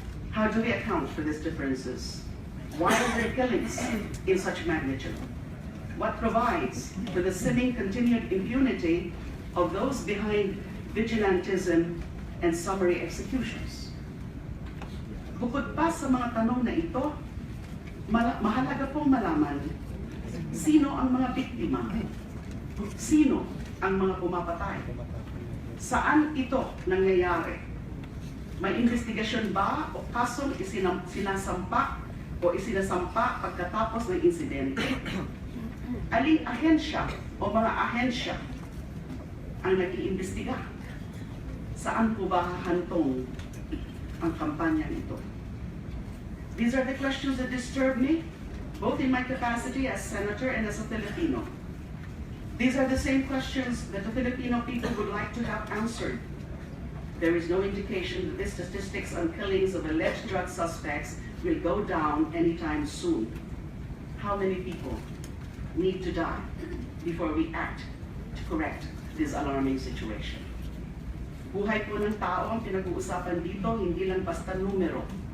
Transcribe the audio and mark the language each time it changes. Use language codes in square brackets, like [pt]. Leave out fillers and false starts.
[en] How do we account for these differences? Why are there killings in such magnitude? What provides for the seeming continued impunity of those behind vigilantism and summary executions? [tl] Bukod pa sa mga tanong na ito, mahalaga pong malaman sino ang mga biktima, sino ang mga pumapatay, saan ito nangyayari, may investigasyon ba o kasong sinasampa o isinasampa pagkatapos ng insidente, aling ahensya o mga ahensya ang nag-iimbestiga, saan po ba hahantong ang kampanyang ito? [en] These are the questions that disturb me, both in my capacity as senator and as a Filipino. These are the same questions that the Filipino people would like to have answered. There is no indication that the statistics on killings of alleged drug suspects will go down anytime soon. How many people need to die before we act to correct this alarming situation? [tl] Buhay po ng tao ang pinag-uusapan dito, hindi lang basta numero.